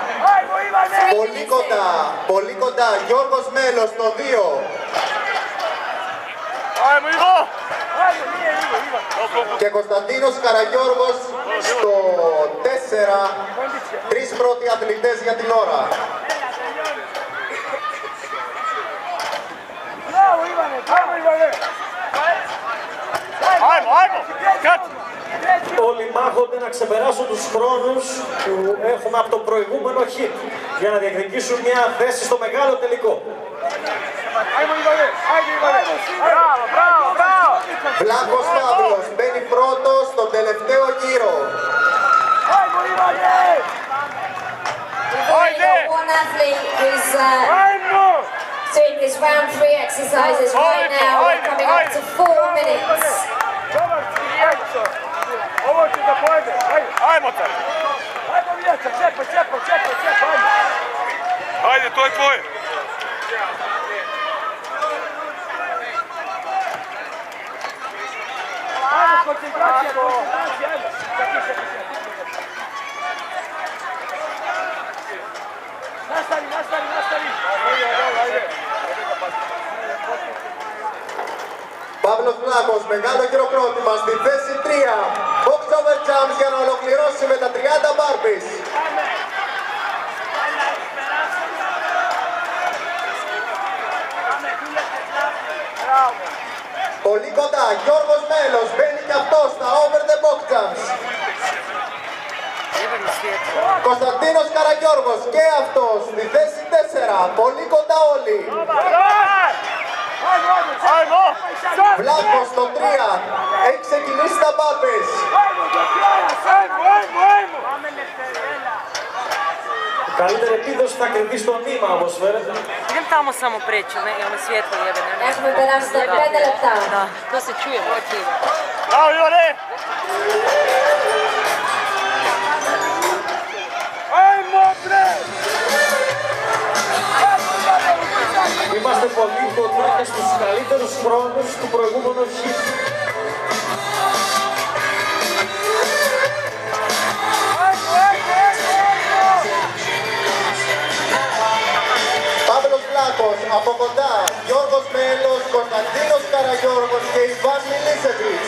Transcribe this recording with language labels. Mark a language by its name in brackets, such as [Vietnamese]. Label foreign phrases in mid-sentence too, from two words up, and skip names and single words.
[Greek] Πολύ κοντά, Γιώργος Μέλος στο 2. [Serbian] Ajmo, Ivo! [Greek] Και Κωνσταντίνος Καραγιώργος στο 4. 3 πρώτοι αθλητές για την ώρα. [Serbian] Bravo, Ivane! Ajmo, Ivane! Ajmo! Kat! [Greek] Όλοι μάχονται να ξεπεράσουν τους χρόνους που έχουμε από το προηγούμενο hit για να διεκδικήσουν μια θέση στο μεγάλο τελικό. [Serbian] Ajmo, Ivane! Ajde, Ivane! Bravo! [Greek] Βλάχος Παύλος μπαίνει πρώτος στον τελευταίο γύρο. [Serbian] Ajmo, Ivane! [English] One athlete who's [Serbian] Ajmo! [English] doing his round 3 exercises right now. We're coming up to 4 minutes. [Serbian] Dobar si, Ajmo! Ovo će da pojede! Ajmo, car! Ajmo, Mijaca! Čepaj, ajmo! Ajde, to je tvoje! Ajmo, koncentracija, ajmo! Nastavi! Ajde! [Greek] Παύλος Βλάχος, μεγάλο χειροκρότημα στη θέση 3. [English] Box over jumps [Greek] για να ολοκληρώσει με τα 30 μπάρπις. Πολύ κοντά, Γιώργος Μέλος μπαίνει και αυτός στα [English] over the box jumps. [Greek] Κωνσταντίνος Καραγιώργος και αυτός στη θέση 4. Πολύ κοντά όλοι. Βλάχος στο 3. Έχει ξεκινήσει τα μπάρπις. Καλύτερη επίδοση θα κερδίσει το νήμα όπως φαίνεται. [Serbian] Idem tamo samo preći, ono svjetlo jebene. [Greek] Έχουμε περάσει τα 5 λεπτά. [Serbian] Da, to se čuje, okej. Bravo, Ivane! Ajmo, bre! [Greek] Είμαστε πολύ κοντά και στους καλύτερους χρόνους του προηγούμενου hit. Παύλος Βλάχος από κοντά, Γιώργος Μέλος, Κωνσταντίνος Καραγιώργος και Ιβάν Μιλίσεβιτς.